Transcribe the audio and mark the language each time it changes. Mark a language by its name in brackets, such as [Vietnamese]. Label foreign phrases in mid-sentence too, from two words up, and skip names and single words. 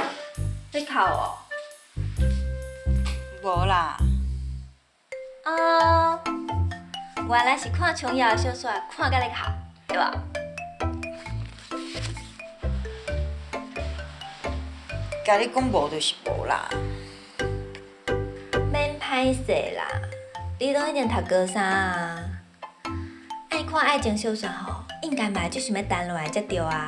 [Min Nan Chinese] 在哭哦？无啦，哦，原来是看琼瑶的小说，看甲咧哭，对吧？甲你讲无就是无啦。免歹势啦，你都已经读高三啊，爱看爱情小说吼，应该嘛就是要等落来才对啊。